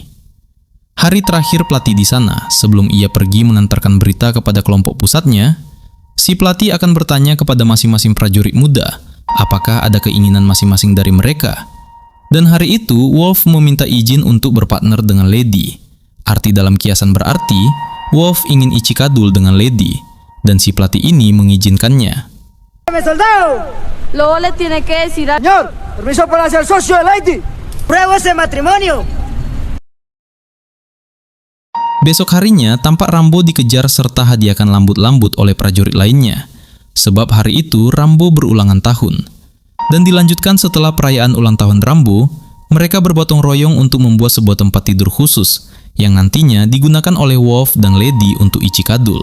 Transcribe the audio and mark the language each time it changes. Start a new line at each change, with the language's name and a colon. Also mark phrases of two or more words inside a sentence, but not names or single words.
Indonesian: Hari terakhir pelatih di sana, sebelum ia pergi mengantarkan berita kepada kelompok pusatnya, si pelatih akan bertanya kepada masing-masing prajurit muda, apakah ada keinginan masing-masing dari mereka. Dan hari itu, Wolf meminta izin untuk berpartner dengan Lady. Arti dalam kiasan berarti, Wolf ingin icikadul dengan Lady, dan si pelatih ini mengizinkannya.
Spanish: Luego le tiene que decir a... Señor, permiso para ser socio de Lady. Prueba ese matrimonio.
Indonesian: Besok harinya, tampak Rambo dikejar serta hadiahkan lambut-lambut oleh prajurit lainnya. Sebab hari itu, Rambo berulangan tahun. Dan dilanjutkan setelah perayaan ulang tahun Rambo, mereka bergotong royong untuk membuat sebuah tempat tidur khusus yang nantinya digunakan oleh Wolf dan Lady untuk icikadul.